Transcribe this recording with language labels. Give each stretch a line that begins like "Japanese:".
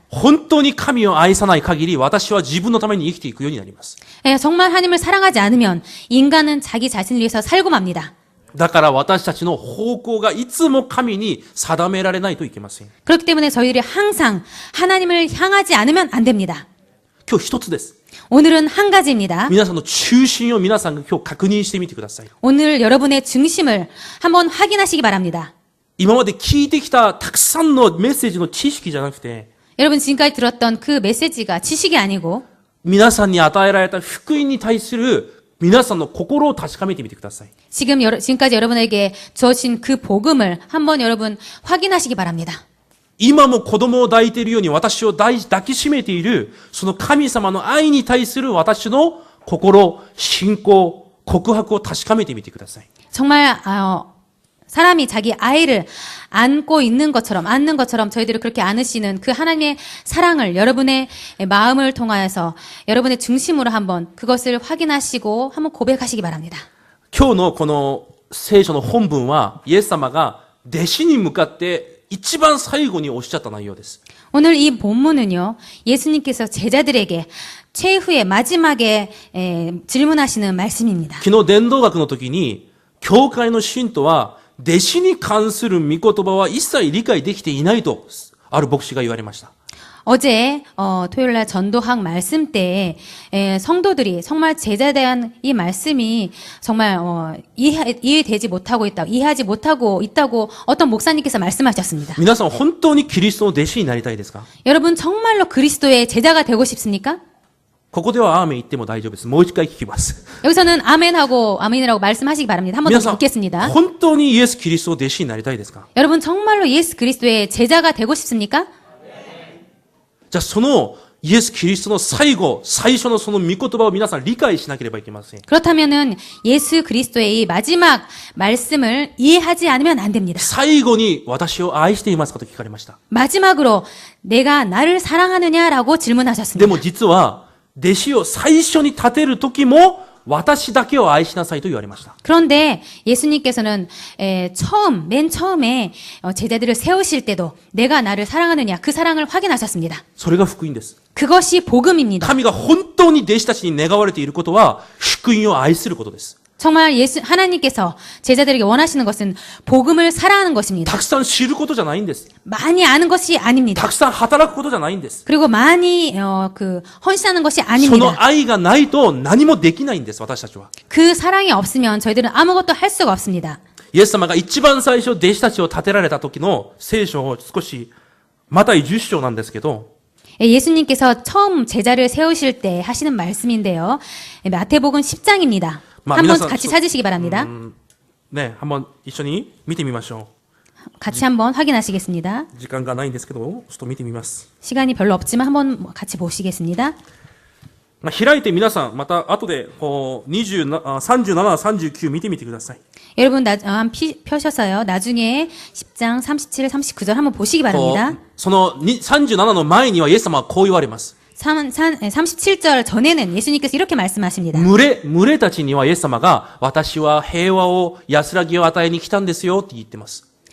Japanese: 本当に神を愛さない限り、私は自分のために生きていくようになります。
Korean: 정말 하나님을 사랑하지 않으면 인간은 자기 자신을 위해서 살고 맙니다.
Japanese: だから私たちの方向がいつも神に定められないといけません。
Korean: 그렇기 때문에 저희들이 항상 하나님을 향하지 않으면 안 됩니다.
Japanese: 今日一つです。
Korean: 오늘은 한 가지입니다.
Japanese: 皆さんの中心を皆さんが今日確認してみてください。
Korean: 오늘 여러분의 중심을 한번 확인하시기 바랍니다.
Japanese: 今まで聞いてきたたくさんのメッセージの知識じゃなくて、
Korean: 여러분 지금까지 들었던 그 메시지가 지식이 아니고
Japanese: 皆さんに与えられた福音に対する皆さんの心を確かめてみてください。
Korean: 지금까지 여러분에게 주어진 그 복음을 한번 여러분 확인하시기 바랍니다.
Japanese: 今も子供を抱いているように私を抱きしめている、その神様の愛に対する私の心、信仰、告白を確かめてみてください。
Korean: 정말 사람이 자기 아이를 안는 것처럼 저희들을 그렇게 안으시는 그 하나님의 사랑을 여러분의 마음을 통하여서 여러분의 중심으로 한번 그것을 확인하시고 한번 고백하시기 바랍니다.
Japanese: 今日のこの聖書の本文は、イエス様が弟子に向かって一番最後におっしゃった内容です。
Korean: 오늘 이 본문은요, 예수님께서 제자들에게 최후의 마지막에 질문하시는 말씀입니다.
Japanese: 昨日伝道学の時に、教会の信徒は、弟子に関する御言葉は一切理解できていないと、ある牧師が言われました。
Korean: 어제 토요일날 전도학 말씀 때 성도들이 정말 제자에 대한 이 말씀이 정말 이해하지 못하고 있다고 어떤 목사님께서 말씀하셨습니다.
Japanese: 皆さん本当にキリストの弟子になりたいですか？
Korean: 여러분 정말로 그리스도의 제자가 되고 싶습니까?
Japanese: ここではアーメン言っても大丈夫です。もう一回聞きます。
Korean: 여기서는 아멘이라고 말씀하시기 바랍니다. 한 번
Japanese: 皆
Korean: 더
Japanese: さん、
Korean: 듣겠습니다.
Japanese: 本当にイエス・キリストの弟子になりたいですか？
Korean: 여러분 정말로 예수 그리스도의 제자가 되고 싶습니까?
Japanese: じゃあそのイエス・キリストの最初のその御言葉を皆さん理解しなければいけません。
Korean: 그렇다면은 예수 그리스도의 이 마지막 말씀을 이해하지 않으면 안 됩니다.
Japanese: 最後に私を愛していますかと聞かれました。
Korean: 마지막으로 내가 나를 사랑하느냐라고
Japanese: で
Korean: 질문하셨습니다.
Japanese: も実は弟子を最初に立てる時も私だけを愛しなさいと言われました。
Korean: 그런데 예수님께서는 맨 처음에 제자들을 세우실 때도 내가 나를 사랑하느냐 그 사랑을 확인하셨습니다.
Japanese: それが福音です。
Korean: 그것이 복음입니다.
Japanese: 神が本当に弟子たちに願われていることは、福音を愛することです。
Korean: 정말 하나님께서 제자들에게 원하시는 것은 복음을 사랑하는 것입니다.
Japanese: たくさん知ることじゃないんです。
Korean: 많이 아는 것이 아닙니다.
Japanese: たくさん働くことじゃないんです。
Korean: 그리고 많이 헌신하는 것이
Japanese: その
Korean: 아닙니다.
Japanese: 愛がないと何もできないんです、私たちは。
Korean: 그 사랑이 없으면 저희들은 아무것도 할 수가 없습니다.
Japanese: イエス様が一番最初弟子たちを立てられた時の聖書を少し、マタイ10章なんですけど、
Korean: 예수님께서 처음 제자를 세우실 때 하시는 말씀인데요. 마태복음 10장입니다. 한번 같이 찾으시기 바랍니다.
Japanese: ね、
Korean: 한번
Japanese: 一緒に見てみましょ
Korean: 같이 한번 확인하시겠습니다.
Japanese: う。時間がないんですけど、ちょっと見てみます。
Korean: 시간이 별로 없지만 한번 같이 보시겠습니다.
Japanese: 開いて皆さん、また後で、37、39見てみてください。
Korean: 여러분 펴셔서요. 나중에 10장 37, 39절 한번 보시기 바랍니다.
Japanese: その37の前にはイエス様はこう言われます。
Korean: 37절 전에는 예수님께서 이렇게 말씀하십니다.
Japanese: 群れたちにはイエス様が、私は平和を、安らぎを与えに来たんですよって言ってます。